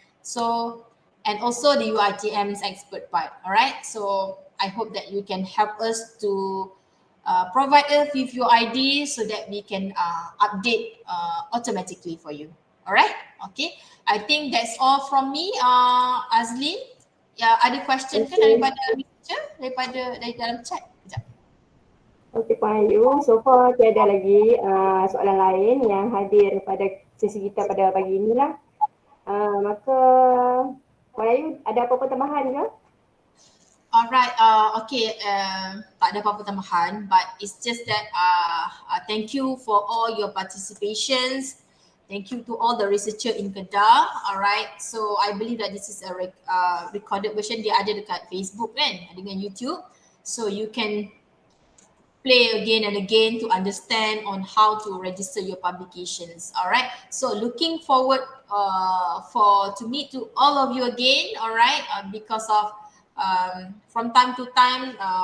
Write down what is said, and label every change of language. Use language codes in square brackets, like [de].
[en] So, and also the UiTM's expert part, all right. So I hope that you can help us to provide us with your ID so that we can update automatically for you, all right. Okay, I think that's all from me. [ms] Azlin, ada question kan daripada dari dalam chat? Okey Puan Ayu, so far tiada lagi soalan lain yang hadir pada sesi kita pada pagi inilah. Maka Puan Ayu ada apa-apa tambahan ke? [en] Alright, okay, [ms] tak ada apa-apa tambahan, [en] but it's just that thank you for all your participations. Thank you to all the researcher in Kedah. Alright, so I believe that this is a recorded version. [ms] Dia ada dekat Facebook kan, dengan YouTube. [en] So you can play again and again to understand on how to register your publications. All right. So looking forward to meet to all of you again. All right. Because of from time to time